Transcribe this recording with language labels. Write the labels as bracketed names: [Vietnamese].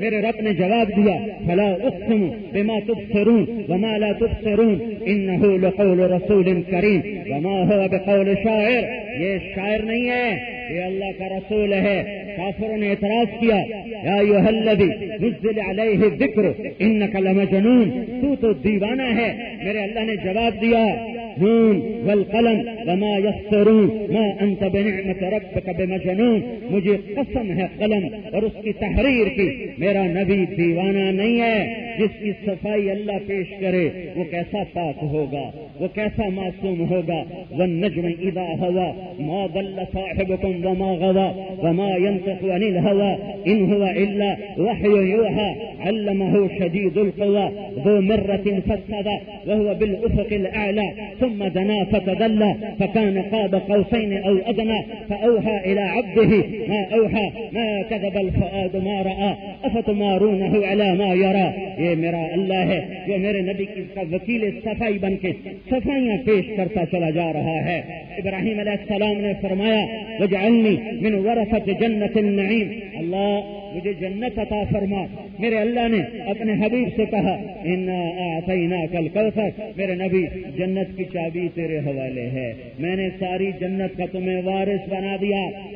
[Urdu] میرے رب نے جواب دیا، [Arabic] فلا اقسم بما تبصرون وما لا تبصرون انہ لقول رسول کریم وما ہوا بقول شاعر، [Urdu] یہ شاعر نہیں ہے، یہ اللہ کا رسول ہے. کافروں نے اعتراض کیا، [Arabic] یا ایھا الذی نزل علیہ الذکر انک لمجنون، [Urdu] تو دیوانہ ہے. میرے اللہ نے جواب دیا، [Arabic] نون والقلم وما يسطرون ما انت بنعمة ربك بمجنون. [Urdu] مجھے قسم ہے قلم اور اس کی تحریر کی, میرا نبی دیوانہ نہیں ہے. جس کی صفائی اللہ پیش کرے وہ کیسا پاک ہوگا, وہ کیسا معصوم ہوگا. [Arabic] والنجم اذا ہوا ما ضل صاحبكم وما غوى وما ينطق عن الهوى ان هو الا وحي يوحى علمه شديد القوى ذو مرة فاستوى وهو بالافق الاعلى ثم دنا فتدلى فكان قاب قوسين او ادنى فاوحى الى عبده ما اوحى ما كذب الفؤاد ما راى افتمارونه على ما يرى. [Urdu] یہ میرا اللہ ہے جو میرے نبی کی کا وکیل صفائی بن کے صفائیاں پیش کرتا چلا جا رہا ہے. ابراہیم علیہ السلام نے فرمایا [Arabic] وجعلنی من ورثة جنة النعیم, [Urdu] اللہ مجھے جنت عطا فرما. میرے اللہ نے اپنے حبیب سے کہا [Arabic] انا اعطیناک الکوثر, [Urdu] میرے نبی جنت کی چابی تیرے حوالے ہے, میں نے ساری جنت کا تمہیں وارث بنا دیا.